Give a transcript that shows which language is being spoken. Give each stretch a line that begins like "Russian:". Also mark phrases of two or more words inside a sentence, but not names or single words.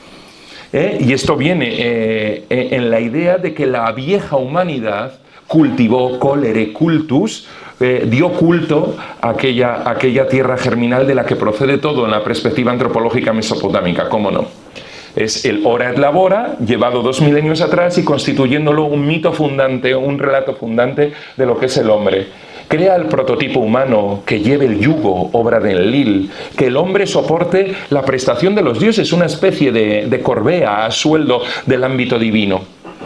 Spanish: Y esto viene en la idea de que la vieja humanidad cultivó
Latin: colere cultus,
Spanish: dio culto a aquella tierra germinal de la que procede todo en la perspectiva antropológica mesopotámica, ¿cómo no? Es el
Latin: ora et labora,
Spanish: llevado 2 milenios atrás y constituyéndolo un mito fundante, un relato fundante de lo que es el hombre. Crea el prototipo humano que lleve el yugo, obra de Enlil, que el hombre soporte la prestación de los dioses, una especie de corbea a sueldo del ámbito divino.